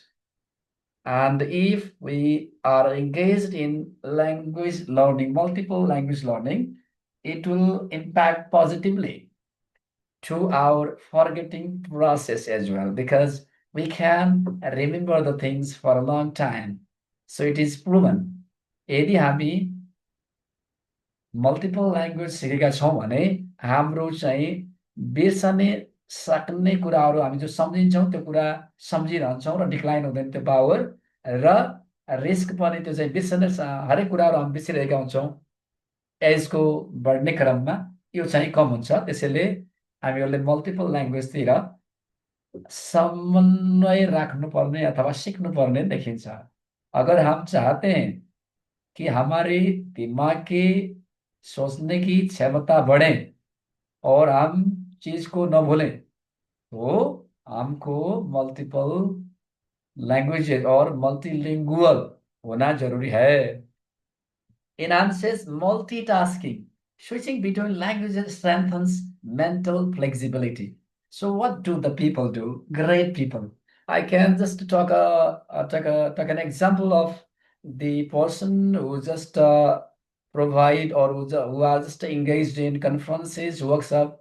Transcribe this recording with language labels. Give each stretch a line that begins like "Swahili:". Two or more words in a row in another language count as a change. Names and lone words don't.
English: And if we are engaged in language learning, multiple language learning, it will impact positively to our forgetting process as well, because we can remember the things for a long time. So it is proven.
Nepali: यदि हामी
English: multiple language
Nepali: सिकेका छौँ भने हाम्रो चाहिँ बिर्सने सक्ने कुराहरू हामी जो सम्झिन्छौँ त्यो कुरा सम्झिरहन्छौँ र डिक्लाइन हुँदैन त्यो पावर, र रिस्क पनि त्यो चाहिँ बिर्सने हरेक कुराहरू हामी बिर्सिरहेका हुन्छौँ एजको बढ्ने क्रममा यो चाहिँ कम हुन्छ। त्यसैले हामीहरूले मल्टिपल ल्याङ्ग्वेजतिर समन्वय राख्नुपर्ने अथवा सिक्नुपर्ने देखिन्छ।
Hindi: अगर हम चाहते हैं कि हमारे दिमाग के सोचने की क्षमता बढ़े और हम चीज को न भूलें तो हमको
English: multiple languages
Hindi: और मल्टीलिंगुअल होना जरूरी है।
English: Enhances multitasking. Switching between languages strengthens mental flexibility. So what do the people do? Great people. I can just take an example of the person who just provide or who are just engaged in conferences, workshop.